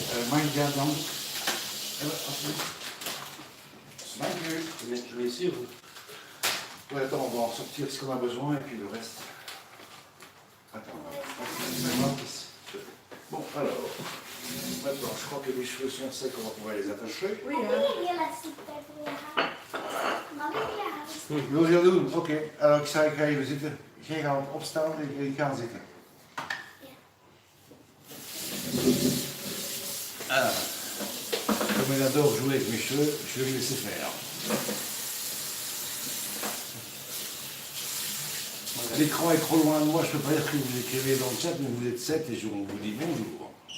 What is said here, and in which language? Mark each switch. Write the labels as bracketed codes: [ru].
[nl] Mag ik daar dan? Alsjeblieft. Dank u. [fr] Je mets ici, ou? Ouais, attends, on va en sortir ce qu'on a besoin et puis le reste. Attends, maintenant, bon, alors, maintenant, je crois que les cheveux sont secs, on va pouvoir les attacher. Oui, [nl] Heb [fr] hein. [nl] je elastiek bij voor je haar? Mag ik je haar? Wil je dat doen? Oké. Alors, ik ga even zitten. Jij gaat opstaan en ik ga zitten. [fr] Alors, comme il adore jouer avec mes cheveux, je vais le laisser faire. L'écran est trop loin de moi, je ne peux pas dire que vous écrivez dans le chat, mais vous êtes 7 et on vous dit bonjour.